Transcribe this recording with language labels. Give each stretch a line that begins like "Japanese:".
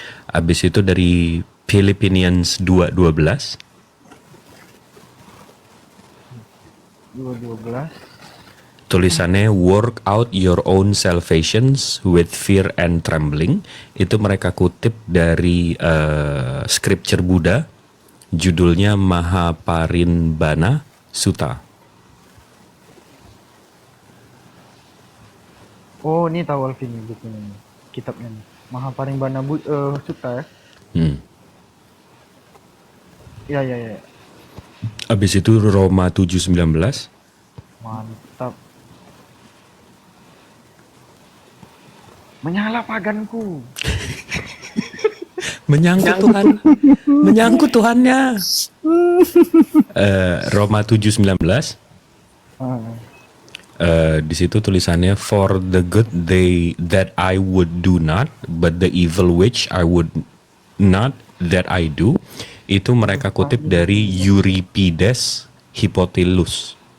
Indonesian: Habis itu dari Philippians 2:12. 2:12. Tulisannya
English: work out your own salvations with fear and trembling.
Indonesian: Itu mereka kutip dari scripture Buddha, judulnya Mahaparinbana Sutta. Oh, ini tahu Alvin nih bukunya nih. Kitabnya nih. Mahaparinbana Sutta ya. Iya, iya, iya. Abis itu Roma 7:19. Mantap. Menyala paganku. Menyangkut Tuhannya. Roma 7:19. Di situ tulisannya
English: for the good that I would do not, but the evil which I would not that I do.
Indonesian: Itu mereka kutip dari Euripides Hippolytus.